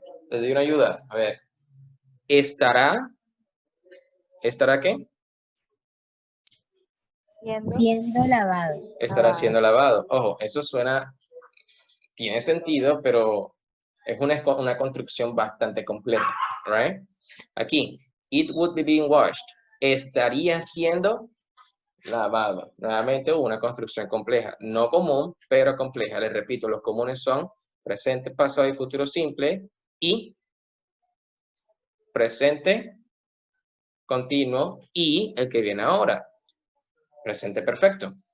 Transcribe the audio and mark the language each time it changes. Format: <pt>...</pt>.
<es>Les doy una ayuda. A ver. ¿Estará qué? Siendo lavado. Estará siendo lavado. Ojo, eso suena, tiene sentido, pero es una construcción bastante compleja, right?</es> <en>Aquí, it would be being washed.</en> <es>Estaría siendo lavado. Nuevamente una construcción compleja. No común, pero compleja. Les repito, los comunes son presente, pasado y futuro simple y presente, continuo y el que viene ahora. Presente perfecto.</es>